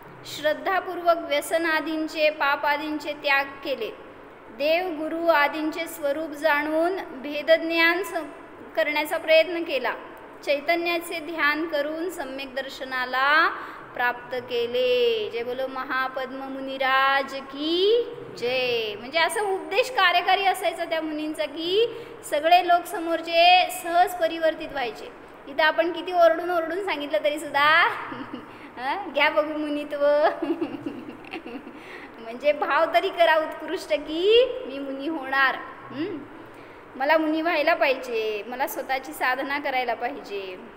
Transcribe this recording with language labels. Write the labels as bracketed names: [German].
[Marathi] श्रद्धापूर्वक व्यसन आदींचे, पाप आदींचे त्याग केले. देव गुरु आदींचे स्वरूप जाणून भेदज्ञान करण्याचा प्रयत्न केला. चैतन्याचे ध्यान करून सम्यक दर्शनाला प्राप्त केले. [Hindi] जय बोलो महापद्म मुनिराज की जय. [Marathi] म्हणजे असं उपदेश कार्यकारी असायचा त्या मुनींचा की सगळे लोक समोरचे सहज परिवर्तित व्हायचे. इथं आपण किती ओरडून ओरडून सांगितलं तरी सुद्धा घ्या बघू मुनित्व. म्हणजे भाव तरी करा उत्कृष्ट की मी मुनी होणार, मला मुनी व्हायला पाहिजे, मला स्वतःची साधना करायला पाहिजे.